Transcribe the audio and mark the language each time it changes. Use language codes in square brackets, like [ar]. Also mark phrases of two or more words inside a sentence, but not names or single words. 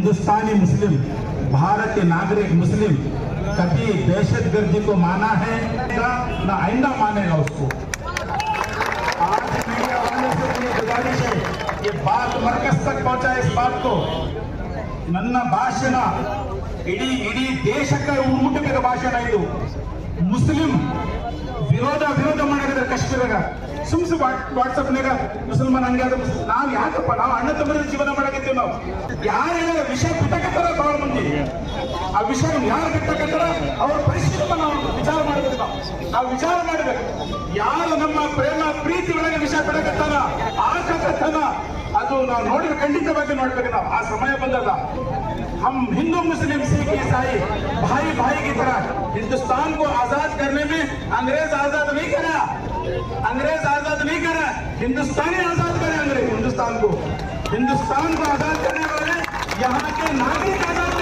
[hi] हिंदुस्तानी मुस्लिम, भारत के नागरिक मुस्लिम कभी दहशतगर्दी को माना है ना आइंदा मानेगा उसको। आज मीडिया वालों से अपनी गुजारिश है ये बात मरकज तक पहुंचाए इस बात को। [kn] ನನ್ನ ಭಾಷಣ ಇಡೀ ದೇಶಕ್ಕೆ ಮುಟ್ಟಬೇಕಾದ ಭಾಷಣ ಇದು। ಮುಸ್ಲಿಂ ವಿರೋಧ ಮಾಡಿದ್ರೆ ಕಾಶ್ಮೀರಾಗ ಸುಮ್ಸು ವಾಟ್ಸಪ್ನಾಗ ಮುಸಲ್ಮಾನ್ ಹಂಗೆ ಆದ ನಾವು ಯಾಕಪ್ಪ ನಾವು ಅಣ್ಣ ತಮ್ಮರ ಜೀವನ ಮಾಡಕತ್ತೀವಿ। ನಾವು ಯಾರು ವಿಷಯ ಬಿಟ್ಟಕತ್ತಾರ ಬಹಳ ಮಂದಿ ಆ ವಿಷಯ ಯಾರು ಬಿಟ್ಟಕತ್ತಾರ ಅವ್ರ ಪರಿಸ್ಥಿತಿ ನಾವು ವಿಚಾರ ಮಾಡಬೇಕು। ನಾವು ವಿಚಾರ ಮಾಡಬೇಕು ಯಾರು ನಮ್ಮ ಪ್ರೇಮ ಪ್ರೀತಿ ಒಳಗೆ ವಿಷಯ ಬಿಡಕತ್ತಾರ ಆಕತ್ತನ ಅದು ನಾವು ನೋಡಿದ್ರೆ ಖಂಡಿತವಾಗಿ ನೋಡ್ಬೇಕು। ನಾವು ಆ ಸಮಯ ಬಂದದ [hi] हम हिंदू मुस्लिम सिख ईसाई भाई की तरह हिंदुस्तान को आजाद करने में अंग्रेज आजाद नहीं करा, हिंदुस्तानी आजाद करे। अंग्रेज हिंदुस्तान को आजाद करने वाले यहाँ के नागरिक आजाद